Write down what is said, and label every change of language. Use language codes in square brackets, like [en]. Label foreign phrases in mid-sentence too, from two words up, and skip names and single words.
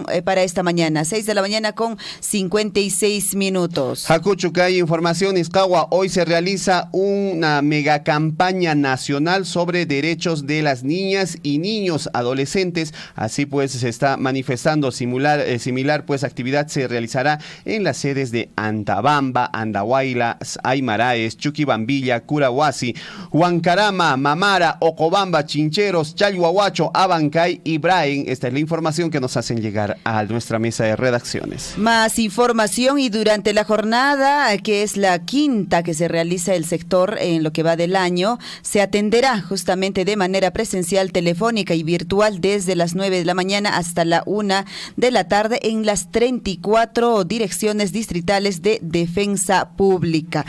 [es] 6 de la mañana con con 56 minutos. Hakuchucay, información, Iscagua, hoy se realiza una mega campaña nacional sobre derechos de las niñas y niños adolescentes. Así pues se está manifestando similar pues actividad se realizará en las sedes de Antabamba, Andahuayla, Aymaraes, Chuquibambilla, Curahuasi, Huancarama, Mamara, Ocobamba, Chincheros, Chalhuahuacho, Abancay y Brain. Esta es la información que nos hacen llegar a nuestra mesa de redacciones. Más información, y durante la jornada, que es la quinta que se realiza el sector en lo que va del año, se atenderá justamente de manera presencial, telefónica y virtual desde las 9 de la mañana hasta la 1 de la tarde en las 34 direcciones distritales de defensa pública.